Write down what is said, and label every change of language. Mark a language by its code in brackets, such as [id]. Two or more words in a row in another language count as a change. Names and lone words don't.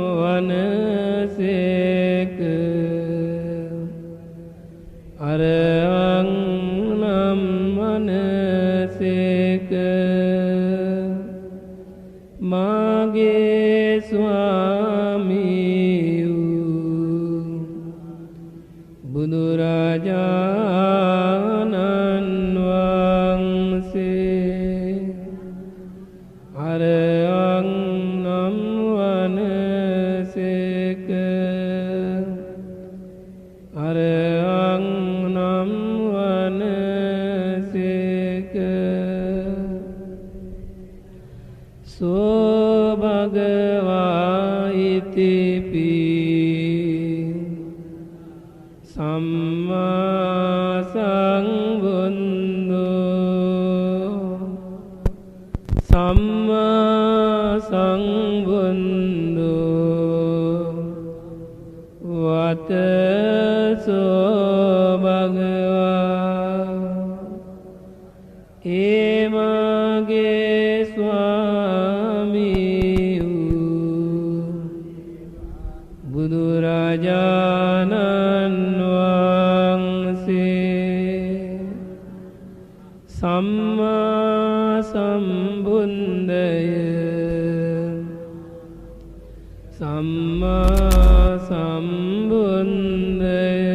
[si] වනසේක අරහං නම් වනසේක මාගේ ස්වාමී වූ බුදුරජාණන් වහන්සේ අරහං නම් වනසේක අරහං නම් වනසේක [pi] සෝ භගවා ඉතිපි සම්මා සංබුද්ධෝ සම්මා සංබුද්ධෝ වතසෝ භගවා [si] ඒ මාගේ ස්වාමී වූ බුදුරජාණන් වහන්සේ සම්මා සම්බුද්ධය සම්මා සම්බුද්ධය